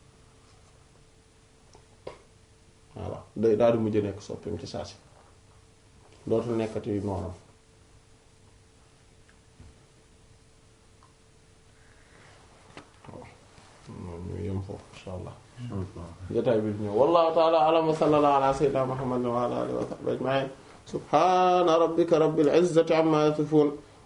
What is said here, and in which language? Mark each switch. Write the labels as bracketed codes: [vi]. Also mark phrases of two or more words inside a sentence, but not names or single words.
[wo] voilà day daal di mujj nekk soppim ca saasi dootul nekkati noonam ñu yem foofu [ar] إن شاء الله [wo] jotaay bi ñëw [ar] والله تعالى أعلم وصلى الله على سيدنا محمد وعلى آله وصحبه أجمعين سبحان ربك رب العزة عما يصفون